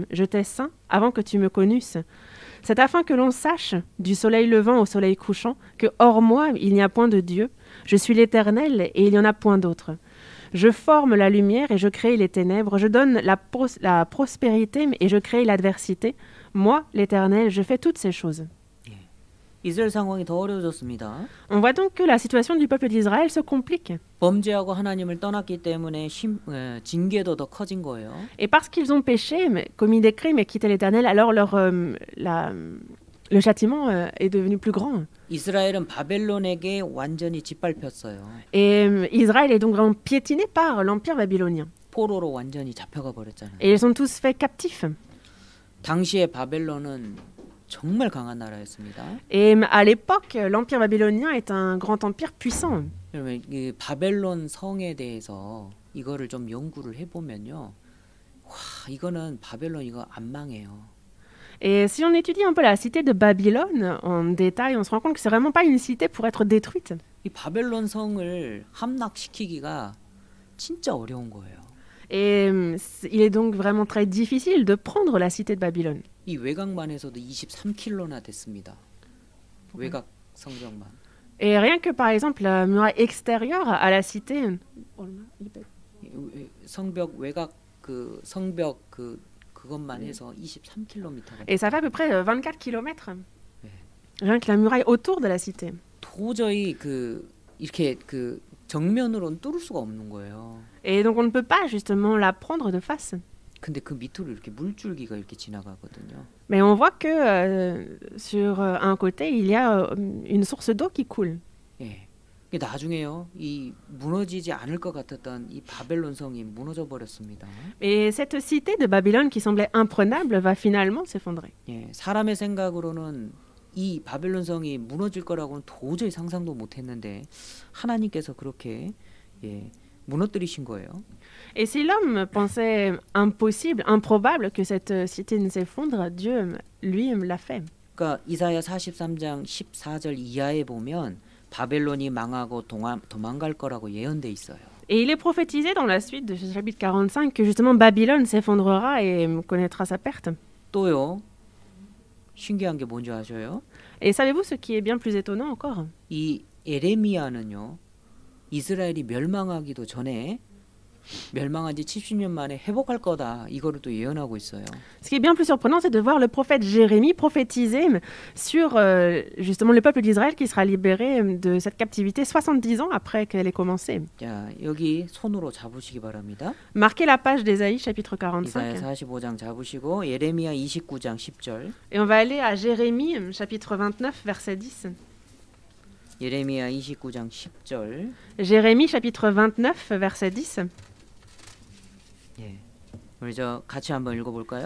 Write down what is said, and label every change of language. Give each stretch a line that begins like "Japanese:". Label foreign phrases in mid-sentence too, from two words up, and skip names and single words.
French: Je t'ai saint avant que tu me connusses. C'est afin que l'on sache, du soleil levant au soleil couchant, que hors moi, il n'y a point de Dieu. Je suis l'Éternel, et il n'y en a point d'autre. Je forme la lumière et je crée les ténèbres. Je donne la prospérité et je crée l'adversité. Moi, l'Éternel, je fais toutes ces choses.
Korean: 이스라엘 상황이 더 어려워졌습니다.
French: On voit donc que la situation du peuple d'Israël se complique.
Korean: 범죄하고 하나님을 떠났기 때문에 징계도 더 커진 거예요.
French: Et parce qu'ils ont péché, commis des crimes et quitté l'Éternel, alors le châtiment est devenu plus grand.
Korean: 이스라엘은 바벨론에게 완전히 짓밟혔어요.
French: Et Israël est donc vraiment piétiné par l'empire babylonien.
Korean: 포로로 완전히 잡혀가 버렸잖아요.
French: Et ils sont tous faits captifs.
Korean: 당시에 바벨론은 정말 강한 나라였습니다.
French: Et à l'époque, l'empire babylonien est un grand empire puissant.
Korean: 그러면 이 바벨론 성에 대해서 이거를 좀 연구를 해보면요, 와, 이거는 바벨론 이거 안 망해요.
French: Et si on étudie un peu la cité de Babylone en détail, on se rend compte que c'est vraiment pas une cité pour être détruite.
Korean: 이 바벨론 성을 함락시키기가 진짜 어려운 거예요.
French: Et il est donc vraiment très difficile de prendre la cité de Babylone.
Korean: 이 외곽만 해서도 23km나 됐습니다. 외곽 성벽만.
French: Et rien que par exemple la muraille extérieure à la cité,
Korean: 성벽 외곽 그 성벽 그것만 해서 23km가.
French: et ça fait à peu près 24 km. Rien que la muraille autour de la cité.
Korean: 도저히 이렇게 정면으로는 뚫을 수가 없는 거예요.
French: Et donc on ne peut pas justement la prendre de face.
Korean: 근데 그 밑으로 이렇게 물줄기가 이렇게 지나가거든요.
French: Mais on voit que sur un côté, il y a une source d'eau qui coule.
Korean: 예. 나중에요. 이 무너지지 않을 것 같았던 이 바벨론 성이 무너져 버렸습니다.
French: Et cette cité de Babylone qui semblait imprenable va finalement s'effondrer.
Korean: 예. 사람의 생각으로는 이 바벨론 성이 무너질 거라고는 도저히 상상도 못 했는데 하나님께서 그렇게 무너뜨리신 거예요.
French: Et si l'homme pensait impossible, improbable que cette cité ne s'effondre, Dieu, lui, l'a fait.
Korean: 그러니까 이사야 43장 14절 이하에 보면 바벨론이 망하고 도망갈 거라고 예언돼 있어요.
French: Et il est prophétisé dans la suite de ce chapitre 45 que justement Babylone s'effondrera et connaîtra sa perte.
Korean: 또요. 신기한 게 뭔지 아셔요?
French: Et savez-vous ce qui est bien plus étonnant encore?
Korean: 이 에레미야는요. 이스라엘이 멸망하기도 전에 멸망한 지 70년 만에 회복할 거다. 이거를 또 예언하고 있어요.
French: Ce qui est bien plus surprenant, c'est de voir le prophète Jérémie prophétiser sur justement le peuple d'Israël qui sera libéré de cette captivité 70 ans après qu'elle ait commencé.
Korean: 자, 여기 손으로 잡으시기 바랍니다.
French: Marquez la page d'Ésaïe chapitre 45.
Korean: 이사야 45장 잡으시고 예레미야 29장 10절.
French: Et on va aller à Jérémie chapitre 29 verset 10.
Korean: 예레미야 29장 10절.
French: Jérémie chapitre 29 verset 10.
Korean: 예. 우리 같이 한번 읽어볼까요?